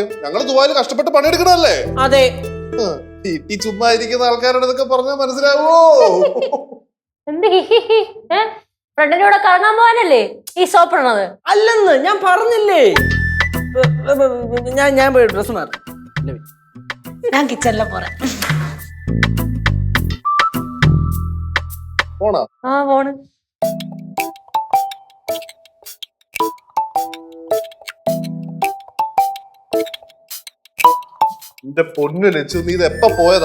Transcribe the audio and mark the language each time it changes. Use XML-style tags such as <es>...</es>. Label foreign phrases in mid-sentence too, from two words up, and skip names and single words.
<ml>ഞങ്ങള് ദുബായിൽ കഷ്ടപ്പെട്ട് പണിയെടുക്കണല്ലേ. അതെ. ഈ ചുമ്മാ ഇരിക്കുന്ന ആൾക്കാരോട് ഇതൊക്കെ പറഞ്ഞാൽ മനസ്സിലാവോ? എന്ത് ഫ്രണ്ടിന്റെ കൂടെ കറങ്ങാൻ പോകാനല്ലേ ഈ സോപ്പിടണത്? അല്ലെന്ന് ഞാൻ പറഞ്ഞില്ലേ. ഞാൻ പോയി ഡ്രസ് മാറി.</ml> <ta>நான் கிச்சன்ல போறேன்.</ta> <ml>പോണാ? ആ പോണ്. എന്റെ പൊന്നു ലച്ചു, നീ ഇത് എപ്പ പോയതാ?</ml>